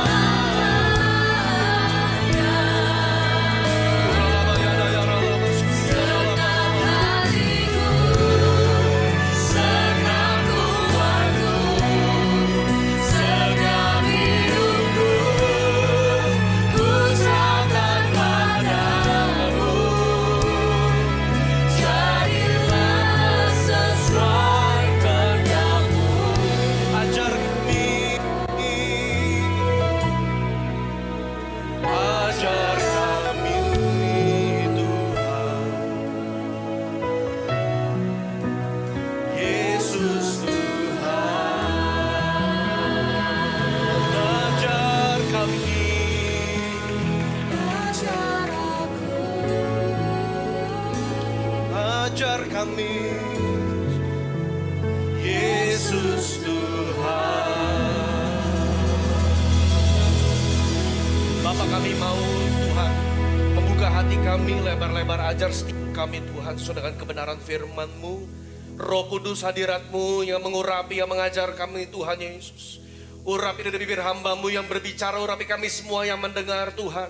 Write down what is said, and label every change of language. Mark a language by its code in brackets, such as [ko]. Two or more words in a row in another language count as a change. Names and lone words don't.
[id] Segenap hatiku, segenap kuatku, segenap hidupku, ku serahkan padamu. Jadilah sesuai kehendak-Mu. Ajar kami, ajar kami Tuhan. Yesus Tuhan. Ajar kami, ajar aku, ajar kami, Yesus Tuhan. Bapa, kami mau Tuhan membuka hati kami lebar-lebar, ajar setiap kami Tuhan sesuai dengan kebenaran firman-Mu. Roh Kudus, hadirat-Mu yang mengurapi, yang mengajar kami Tuhan Yesus. Urapi dari bibir hamba-Mu yang berbicara, urapi kami semua yang mendengar Tuhan.